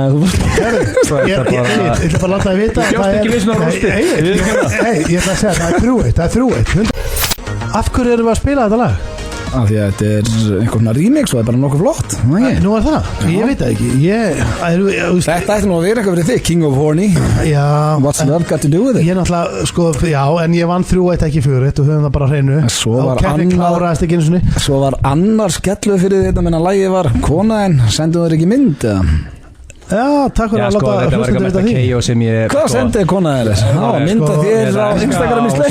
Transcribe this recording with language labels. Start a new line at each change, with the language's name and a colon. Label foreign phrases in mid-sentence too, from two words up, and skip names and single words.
Icelandic: Ég ætla bara að láta það vita. Ég ætla að segja það er 3-1. Af hverju erum við að spila þetta lag? af því að þetta er einhvern remix og það er bara nokkuð flott Nú það, ég veit það ekki Þetta ætti nú að vera eitthvað fyrir þig, King of Horny Já
English: What's love got to do with it?
Icelandic: Ég náttúrulega, sko, já, en ég vann 3-1 ekki 4-1 og höfum það bara hreinu Svo var annar skellu fyrir þetta menn að lagið var konaðin, senduðu þér ekki mynd eða? Já, takk fyrir að láta þetta var eitthvað mesta KO sem ég Hvað sendiði konaðin þér? Já, mynda þér á Instagram í sleik